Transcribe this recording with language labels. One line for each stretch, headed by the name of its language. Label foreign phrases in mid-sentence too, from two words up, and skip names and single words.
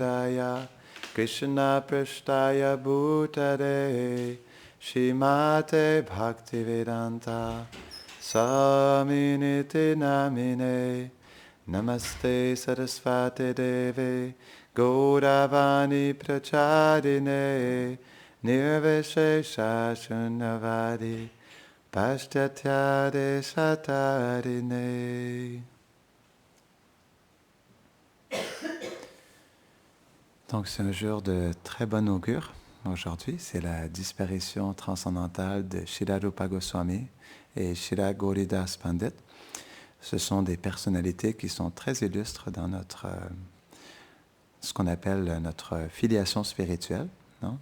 Sanskrit: विष्णुपादाय कृष्ण प्रेष्ठाय भूतले श्रीमते भक्तिवेदान्त स्वामिनिति नामिने नमस्ते सरस्वति देवे गौरवाणी प्रचारिणे निर्विशेष शून्यवादि पाश्चात्य देशतारिणे.
French: Donc c'est un jour de très bon augure. Aujourd'hui, c'est la disparition transcendantale de Srila Rupa Goswami et Srila Gauridas Pandit. Ce sont des personnalités qui sont très illustres dans notre, ce qu'on appelle notre filiation spirituelle, non?